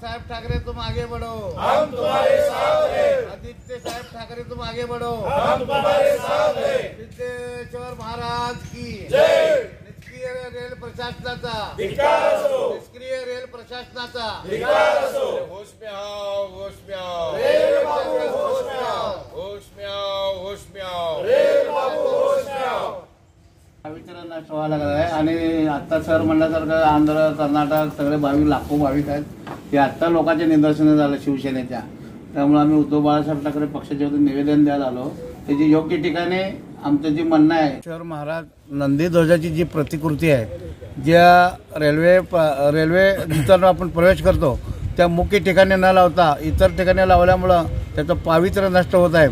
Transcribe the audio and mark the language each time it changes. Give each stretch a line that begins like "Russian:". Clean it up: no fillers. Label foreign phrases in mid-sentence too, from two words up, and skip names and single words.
Hindi: ठाकरे तुम आगे बढ़ो, हम तुम्हारे साथ हैं। आदित्य साहेब ठाकरे तुम आगे बढ़ो, हम तुम्हारे साथ हैं। सिद्धेश्वर महाराज की जय।
Marathi: निष्क्रिय रेल प्रशासनाचा धिक्कार असो, निष्क्रिय रेल प्रशासनाचा धिक्कार असो।
Hindi: होश में आओ, होश में आओ, रेल बाबू होश में आओ, होश में आओ, होश में आओ। रेल बाबू होश में आओ।
Marathi: भाविकांना नष्ट व्हायला लागला आहे आणि आता सर म्हणल्यासारखं आंध्र कर्नाटक सगळे भाविक लाखो भाविक आहेत. हे आत्ता लोकांचे निदर्शनं झालं शिवसेनेच्या. त्यामुळे आम्ही उद्धव बाळासाहेब ठाकरे पक्षाच्या वतीने निवेदन द्यायला आलो. त्याची योग्य ठिकाणी आमचं जे म्हणणं आहे, शहर महाराज नंदीध्वजाची जी प्रतिकृती आहे, ज्या रेल्वे जिथं आपण प्रवेश करतो त्या मुख्य ठिकाणी न लावता इतर ठिकाणी लावल्यामुळं त्याचं पावित्र्य नष्ट होत आहे.